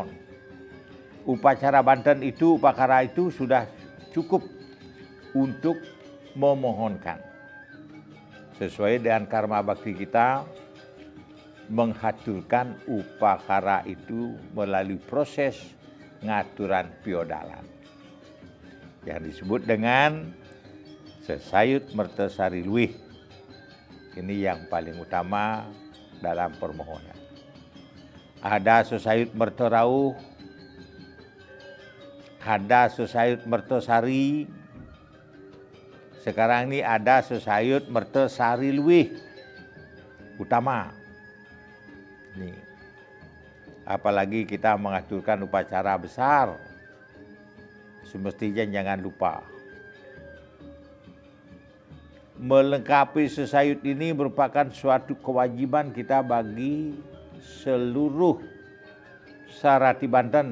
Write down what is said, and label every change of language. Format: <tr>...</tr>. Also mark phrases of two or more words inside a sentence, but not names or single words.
<id>Upacara Banten itu, upakara itu sudah cukup untuk memohonkan. Sesuai dengan karma bakti kita, menghaturkan upakara itu melalui proses</id> <ban>ngaturan piodalan.</ban> <id>yang disebut dengan sesayut mertesari luih. Ini yang paling utama dalam permohonan. Ada sesayut merterauh, ada sesayut mertesari. Sekarang ini ada sesayut mertesari luih utama. Nih. Apalagi kita mengaturkan upacara besar, semestinya jangan lupa. Melengkapi sesayut ini merupakan suatu kewajiban kita bagi seluruh sarati Banten.</id>